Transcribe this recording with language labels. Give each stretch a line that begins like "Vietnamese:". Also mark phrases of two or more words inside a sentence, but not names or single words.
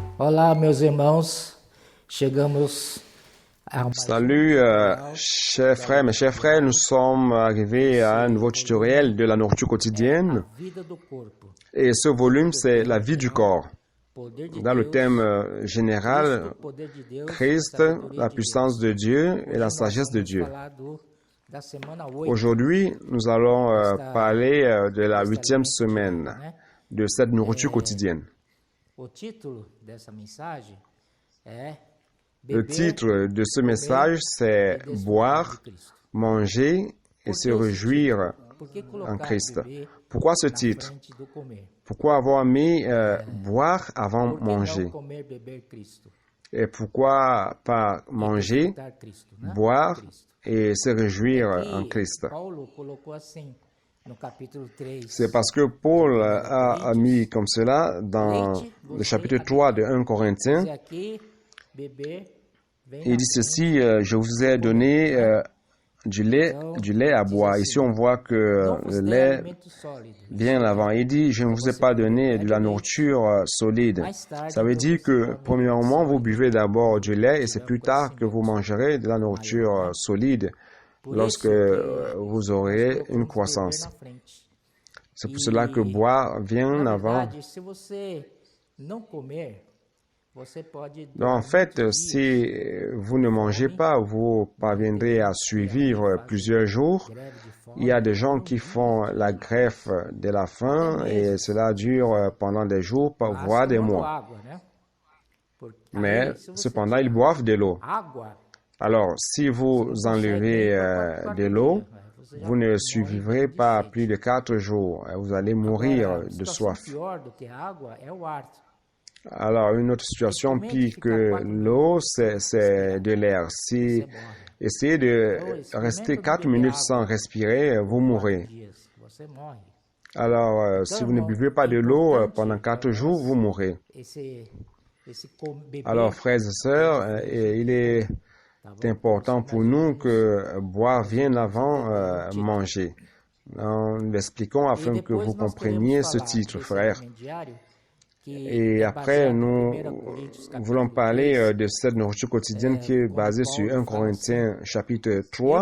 Portuguese: Olá, meus irmãos. Chegamos a
French: Salut, chers frères, mes chers frères, nous sommes arrivés à un nouveau tutoriel de la nourriture quotidienne
Portuguese: vida do corpo.
French: et ce volume c'est la vie du corps.
Portuguese: Poder de
French: Dans le
Portuguese: Deus,
French: thème
Portuguese: Cristo,
French: général,
Portuguese: poder de Deus,
French: Christ,
Portuguese: sabedoria
French: la
Portuguese: de
French: puissance
Portuguese: Deus.
French: de Dieu et
Portuguese: Hoje
French: la
Portuguese: nós
French: sagesse de
Portuguese: vamos
French: Dieu.
Portuguese: falar da semana 8,
French: Aujourd'hui, nous allons parler de la
Portuguese: desse
French: 8e
Portuguese: alimento
French: semaine
Portuguese: diário, né?
French: de cette nourriture quotidienne.
Portuguese: O título dessa mensagem é
French: Le
Portuguese: Beber
French: titre de ce
Portuguese: comer
French: message c'est
Portuguese: e desfrutar de
French: Boire,
Portuguese: Cristo.
French: manger et se réjouir
Portuguese: Por que
French: en
Portuguese: colocar
French: Christ.
Portuguese: beber
French: Pourquoi ce
Portuguese: na
French: titre?
Portuguese: frente do comer?
French: Pourquoi avoir mis boire avant
Portuguese: Por que
French: manger?
Portuguese: não comer, beber Cristo?
French: Et pourquoi pas
Portuguese: E
French: manger,
Portuguese: desfrutar Cristo, né?
French: boire
Portuguese: Cristo.
French: et se réjouir en
Portuguese: Aqui,
French: Christ?
Portuguese: Paulo colocou assim, no capítulo 3.
French: C'est parce que Paul a mis comme cela dans le chapitre 3 de 1 Corinthiens.
Portuguese: Diz aqui, beber, vem
French: Il
Portuguese: na
French: dit
Portuguese: frente.
French: ceci, je vous ai donné du lait à boire. Ici, on voit que
Portuguese: Não
French: le
Portuguese: vos dei
French: lait
Portuguese: alimento sólido.
French: vient avant. Il dit, je ne vous ai pas donné de la nourriture solide. Ça veut dire que, premièrement, vous buvez d'abord du lait et c'est plus tard que vous mangerez de la nourriture solide
Portuguese: Por
French: lorsque
Portuguese: isso que
French: vous
Portuguese: nós
French: aurez
Portuguese: colocamos
French: une
Portuguese: beber
French: croissance.
Portuguese: na frente.
French: C'est pour cela que boire vient
Portuguese: Na
French: avant.
Portuguese: verdade, se você não comer, você pode
French: Donc, en fait, si vous ne mangez pas, vous parviendrez à survivre plusieurs jours.
Portuguese: greve de fome.
French: Il y a des gens qui font la greffe de la faim et cela dure pendant des jours, voire des
Portuguese: Tomando
French: mois.
Portuguese: água, né? Porque
French: Mais
Portuguese: aí, se você
French: cependant, ils boivent de l'eau.
Portuguese: água,
French: Alors, si vous enlevez de l'eau,
Portuguese: você já
French: vous ne
Portuguese: morre
French: survivrez
Portuguese: de
French: pas
Portuguese: sede.
French: plus de 4 jours. Vous allez mourir
Portuguese: Agora,
French: de
Portuguese: situação
French: soif.
Portuguese: pior do que a água é o ar.
French: Alors, une autre situation pire que l'eau, c'est de l'air. Si
Portuguese: Você morre.
French: essayez de rester 4 minutes sans respirer, vous mourrez.
Portuguese: 4 dias, você morre.
French: Alors, si vous ne buvez pas de l'eau pendant 4 jours, vous mourrez.
Portuguese: Esse beber,
French: Alors, frères et sœurs, il est
Portuguese: tá bom?
French: important pour nous que boire vienne avant manger. Nous l'expliquons afin que vous compreniez ce titre, frères. Et après, nous voulons parler de cette nourriture quotidienne qui est basée sur 1 Corinthiens chapitre 3.